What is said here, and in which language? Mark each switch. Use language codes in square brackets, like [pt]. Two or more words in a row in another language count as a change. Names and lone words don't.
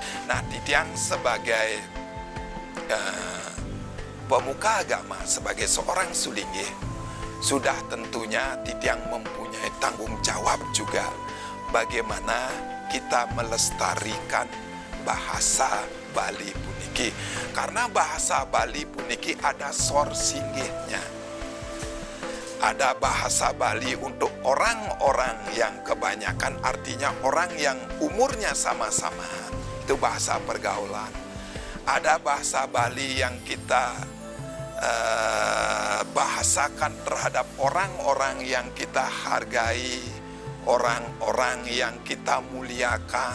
[id] Nah, Titiang sebagai pemuka agama, sebagai seorang Sulinggih, sudah tentunya Titiang mempunyai tanggung jawab juga bagaimana kita melestarikan bahasa Bali puniki. Karena bahasa Bali puniki ada [ban] sor singgihnya. [id] Ada bahasa Bali untuk orang-orang yang kebanyakan, artinya orang yang umurnya sama-sama. Itu bahasa pergaulan. Ada bahasa Bali yang kita bahasakan terhadap orang-orang yang kita hargai, orang-orang yang kita muliakan.